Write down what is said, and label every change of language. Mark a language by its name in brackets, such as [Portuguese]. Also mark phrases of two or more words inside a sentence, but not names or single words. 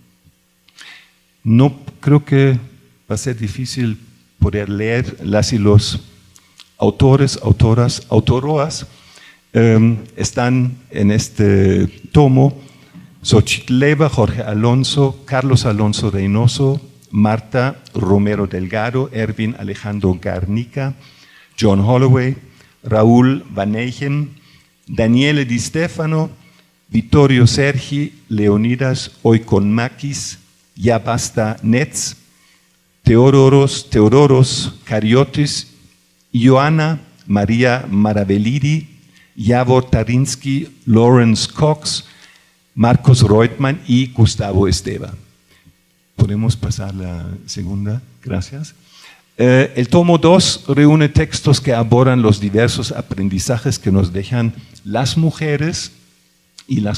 [Spanish] No creo que va a ser difícil poder leer las y los autores, autoras, autoroas. Están en este tomo Xochitl Leiva, Jorge Alonso, Carlos Alonso Reynoso, Marta Romero Delgado, Erwin Alejandro Garnica, John Holloway, Raúl Van Eygen, Daniele Di Stefano, Vittorio Sergi, Leonidas Oikonmakis, Yabasta Netz, Teodoros Kariotis, Ioana María Maravellidi, Javor Tarinsky, Lawrence Cox, Marcos Reutemann y Gustavo Esteva. Podemos pasar la segunda, gracias. El tomo 2 reúne textos que abordan los diversos aprendizajes que nos dejan las mujeres y las